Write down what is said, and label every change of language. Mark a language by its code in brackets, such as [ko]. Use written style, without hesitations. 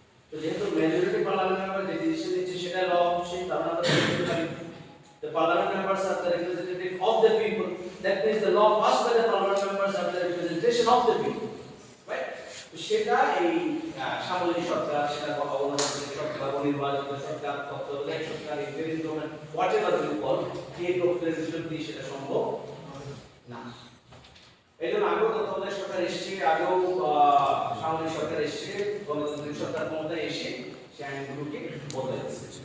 [bn] তো যেহেতু majority parliament member যে ডিসিশন নিচ্ছে সেটা ল, সেই কারণে আমরা বলতে পারি [en] the parliament members are the representative of the people. That means the law passed by the parliament members are the representation of the people, right? [bn] তো সেটা এই সামরিক সরকার, সেটা অগণতান্ত্রিক সরকার, অনির্বাচিত সরকার, তত্ত্বাবধায়ক সরকার, interim government, whatever you call, এই প্রক্রিয়ার ভিতর দিয়ে সেটা সম্ভব না। এই জন্য আগেও তত্ত্বাবধায়ক সরকার এসছে, আগেও সামরিক সরকার এসছে, গণতান্ত্রিক সরকার ক্ষমতায় এসে সেই আইনগুলোকে বদলাইছে।